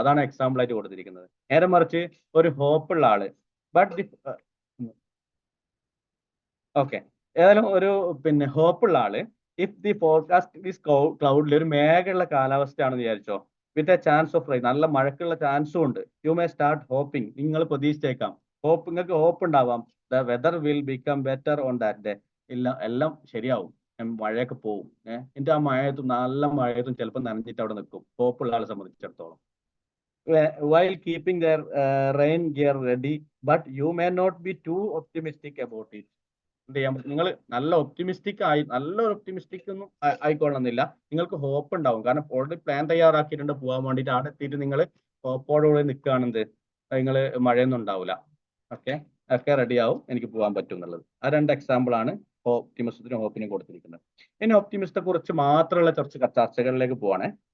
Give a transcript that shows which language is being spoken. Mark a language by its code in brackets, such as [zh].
[ml] അതാണ് എക്സാമ്പിൾ ആയിട്ട് കൊടുത്തിരിക്കുന്നത്. നേരെ മറിച്ച് ഒരു ഹോപ്പുള്ള ആള് ബട്ട് ഓക്കെ, ഏതായാലും ഒരു പിന്നെ ഹോപ്പുള്ള ആള്, [en] if the forecast is ക്ലൗഡിൽ, [ml] ഒരു മേഘമുള്ള കാലാവസ്ഥയാണെന്ന് വിചാരിച്ചോ, [en] with a chance of rain, [ml] നല്ല മഴക്കുള്ള ചാൻസും ഉണ്ട്. [en] You may start hoping. [ml] നിങ്ങൾ പ്രതീക്ഷിച്ചേക്കാം, നിങ്ങൾക്ക് ഹോപ്പ് ഉണ്ടാവാം, [en] The weather will become better on that day. [ml] ഇല്ല, എല്ലാം ശരിയാവും, മഴയൊക്കെ പോവും. എന്നിട്ട് ആ മഴയത്തും നല്ല മഴയത്തും ചിലപ്പോൾ നനഞ്ഞിട്ട് അവിടെ നിൽക്കും ഹോപ്പുള്ള ആളെ സംബന്ധിച്ചിടത്തോളം. [en] while keeping their rain gear ready, but you may not be too optimistic about it. [ml] എന്ത് ചെയ്യാൻ പറ്റും, നിങ്ങൾ നല്ല ഒപ്റ്റിമിസ്റ്റിക് ആയി, നല്ലൊരു ഒപ്റ്റിമിസ്റ്റിക് ഒന്നും ആയിക്കൊള്ളണമെന്നില്ല, നിങ്ങൾക്ക് ഹോപ്പ് ഉണ്ടാവും. കാരണം ഓൾറെഡി പ്ലാൻ തയ്യാറാക്കിയിട്ടുണ്ട് പോകാൻ വേണ്ടിയിട്ട്. അവിടെ എത്തിയിട്ട് നിങ്ങൾ ഹോപ്പോടുകൂടി നിൽക്കുകയാണെന്ത്, നിങ്ങൾ മഴയൊന്നും ഉണ്ടാവില്ല, ഓക്കെ, ഒക്കെ റെഡിയാവും, എനിക്ക് പോകാൻ പറ്റും എന്നുള്ളത്. ആ രണ്ട് എക്സാമ്പിൾ ആണ് ഒപ്റ്റിമിസത്തിനും ഹോപ്പിനും കൊടുത്തിരിക്കുന്നത്. ഇനി ഒപ്റ്റിമിസ്റ്റത്തെ കുറിച്ച് മാത്രമുള്ള ചർച്ചകളിലേക്ക് പോവാണേ.